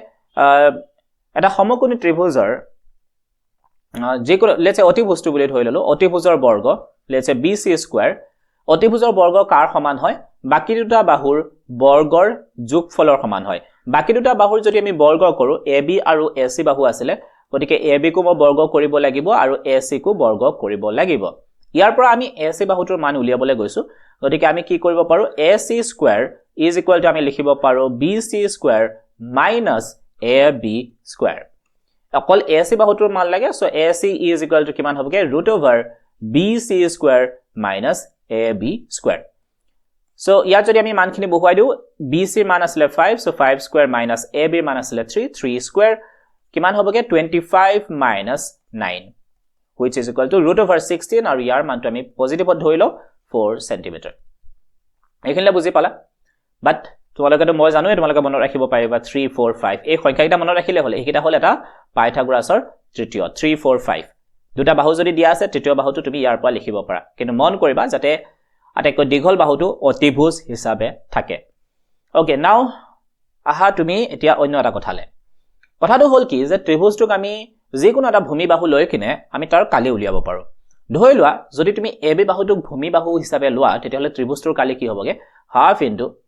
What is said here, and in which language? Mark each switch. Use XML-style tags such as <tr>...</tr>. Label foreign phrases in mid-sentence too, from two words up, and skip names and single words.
<as>এটা সমকোণী ত্ৰিভুজৰ যেকোনো লেটস অতিভুজটো বুলি ধৰি ললো অতিভুজৰ বৰ্গ লেটস BC স্কয়াৰ অতিভুজৰ বৰ্গ কাৰ সমান হয় বাকি দুটা বাহুৰ বৰ্গৰ যোগফলৰ সমান হয় বাকি দুটা বাহুৰ যদি আমি বৰ্গ কৰো AB আৰু AC বাহু আছিল গতিকে AB কো মই বৰ্গ কৰিব লাগিব আৰু AC কো বৰ্গ কৰিব লাগিব ইয়াৰ পৰা আমি AC বাহুটোৰ মান উলিয়াবলৈ গৈছো গতিকে আমি কি কৰিব পাৰো AC স্কয়াৰ</as> <en>is equal to</en> <as>আমি লিখিব পাৰো BC স্কয়াৰ minus AB স্কয়াৰ অকল AC বাহুটোৰ মান লাগে সো</as> <en>AC is equal to</en> <as>কিমান হ'বগে √BC স্কয়াৰ minus AB স্কয়াৰ সো ইয়াত যদি আমি মানখিনি বহুৱাই দিও BC মান আছিল 5 সো 5 স্কয়াৰ minus AB মান আছিল 3 স্কয়াৰ কিমান হ'বগে 25 minus 9</as> <en>which is equal</en> <as>to √16 আৰু ইয়াৰ মানটো আমি পজিটিভত ধৰি লও 4 cm এইখিনিলে বুজি পালা বাট তোমালোকেটো মই জানো তোমালোকে মনত ৰাখিব পাৰিবা 3 4 5 এই সংখ্যাকেইটা মনত ৰাখিলে হলে এইকেইটা হল এটা পাইথাগোৰাছৰ তৃতীয় 3 4 5 দুটা বাহু যদি দিয়া আছে তৃতীয় বাহুটো তুমি ইয়াৰ পৰা লিখিব পাৰা কিন্তু মন কৰিবা যাতে আটাইকৈ দীঘল বাহুটো অতিভুজ হিচাপে থাকে</as> <en>okay now</en> <as>আহা তুমি এতিয়া অন্য এটা কথালে কথাটো হল কি যে ত্ৰিভুজটোক আমি যিকোনো এটা ভূমি বাহু লৈ কিনে আমি তাৰ কালি উলিয়াব পাৰো ধৰি লোৱা যদি তুমি AB বাহুটোক ভূমি বাহু হিচাপে লোৱা তেতিয়াহলে ত্ৰিভুজটোৰ কালি কি হ'বগে</as> <en>half into</en>